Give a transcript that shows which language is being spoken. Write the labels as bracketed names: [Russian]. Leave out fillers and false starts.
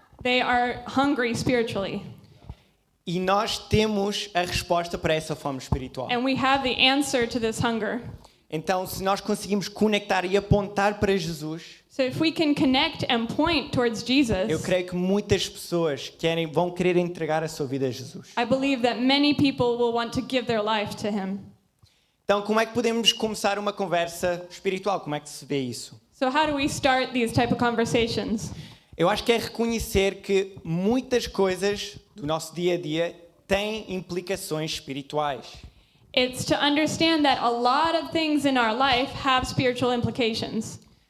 [English] they are hungry spiritually. [Portuguese] E nós temos a resposta para essa fome espiritual. [English] And we have the answer to this hunger. [Portuguese] Então, se nós conseguimos conectar e apontar para Jesus, [English] So if we can connect and point towards [Portuguese] eu [English] Jesus, [Portuguese] creio que muitas pessoas vão querer entregar a sua vida a Jesus. [English] I believe that many people will want to give their life to Him. [Portuguese] Então, como é que podemos começar uma conversa espiritual? Como é que se vê isso? [English] So how do we start these type of conversations? [Portuguese] Eu acho que é reconhecer que muitas coisas do nosso dia a dia têm implicações espirituais. [English] It's to understand that a lot of things in our life have spiritual implications.